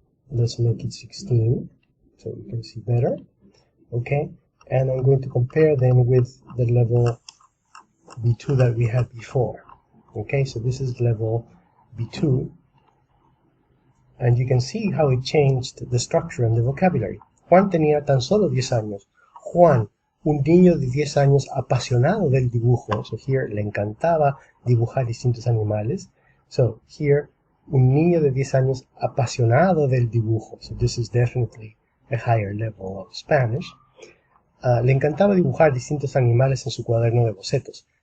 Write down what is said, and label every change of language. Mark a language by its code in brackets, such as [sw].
[en] Let's make it 16 so we can see better. Okay, and I'm going to compare them with the level B2 that we had before. Okay, so this is level B2, and you can see how it changed the structure and the vocabulary. [es] Juan tenía tan solo 10 años. Juan, un niño de 10 años apasionado del dibujo. [en] So here, [es] le encantaba dibujar distintos animales. [en] So here, [es] un niño de 10 años apasionado del dibujo. [en] So this is definitely a higher level of Spanish. [es] Le encantaba dibujar distintos animales en su cuaderno de bocetos.